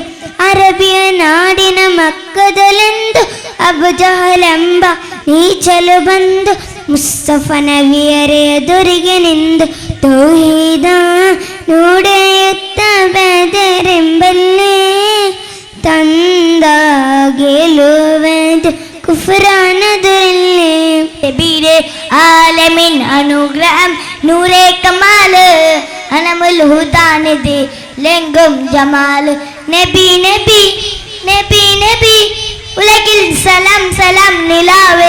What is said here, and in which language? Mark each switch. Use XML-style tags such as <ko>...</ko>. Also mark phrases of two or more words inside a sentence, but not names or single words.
<kn>ಅರಬಿಯ ನಾಡಿನ ಮಕ್ಕದಲ್ಲಂದು ಅಬು ಜಹಲೆಂಬ ನೀಚಲು ಬಂದು ಮುಸ್ತಫ ನಬಿಯರೇ ಎದುರಿಗೆ ನಿಂದು. ತೌಹೀದ ನುಡಿಯುತ್ತ ಬದರೆಂಬಲ್ಲೇ ತಂದ ಗೆಲುವದು</kn> <ml>കുഫ്രാന ദുരല്ലേ. നബിയുടെ ആലമിൻ അനുഗ്രഹം നൂറേ കമാല് അനമുൽ ഹുദാനിധി ലെങ്കും ജമാല്. നബി നബി നബി നബി ഉലകിൽ സലാം സലാം നിലാവേ.</ml>